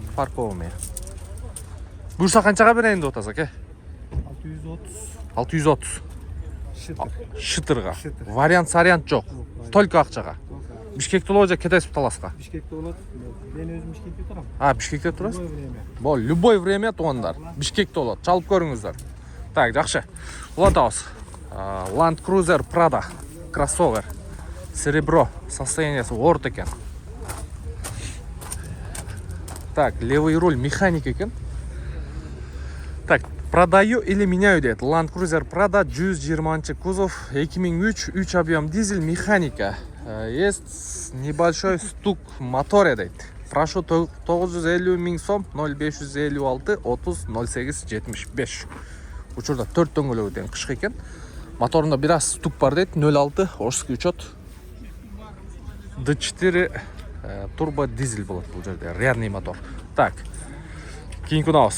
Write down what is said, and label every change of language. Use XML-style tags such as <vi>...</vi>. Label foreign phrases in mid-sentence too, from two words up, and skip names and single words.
<ky>Парковый. Буюрса канчага берейин деп атасыз аке? 630. 630. Шытыр. Шытырга. Шытыр. Вариант жок. Только акчага. Бишкекте болобу же кетесиз таласка? Бишкекте болот. Мен өзүм Бишкекте турам. Бишкекте турасыз?</ky> <ru>Любое время.</ru> <ky>Бол,</ky> <ru>любой время</ru> <ky>туугандар. Бишкекте болот. Чалып көрүңүздөр. Так, жакшы. Улантабыз. Land Cruiser Prado.</ky> <ru>Кроссовер. Серебро.</ru> <ky>Состояниясы орто экен. Так,</ky> <ru>левый руль</ru> <ky>механик экен. Так,</ky> <ru>продаю или меняю</ru> <ky>дейт.</ky> <ru>Land Cruiser Prado 120 кузов, 2003, 3 объем дизель, механика. Есть небольшой стук моторе дейт.</ru> <ky>Прошу 950 миң сом, 0556 30 08 75. Учурда 4 дөңгөлөгү кышкы экен. Моторунда бир аз стук бар дейт.</ky> <ru>06 Ошский учет.</ru> <ky>D4 турбо дизель болот бул жерде.</ky> <ru>Реальный мотор.</ru> <ky>Так. Кийинки унабыз.</ky>